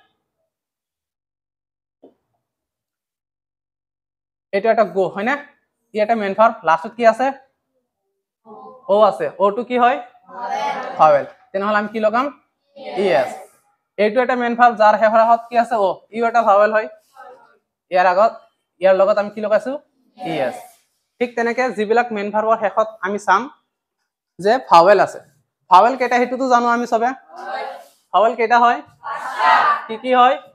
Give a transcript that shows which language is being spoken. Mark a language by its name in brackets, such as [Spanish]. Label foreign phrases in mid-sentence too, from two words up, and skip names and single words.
[Assamese] এইটো এটা গো হয় না ই এটা [English] main verb [Assamese] লাস্টত কি আছে ও আছে ওটো কি হয় ভাৱেল তেনেহলে আমি কি লগাম ইএস এইটো এটা [English] main verb [Assamese] যাৰ শেষৰ আখৰত কি আছে ও ইও এটা ভাৱেল হয় ইয়াৰ লগত আমি কি লগাইছো ইএস ঠিক তেনেকে যিবিলাক [English] main verbৰ [Assamese] শেষত আমি চাম যে ভাৱেল আছে ভাৱেল কেইটা হেতুটো জানো আমি সবে ভাৱেল কেইটা হয় কি হয়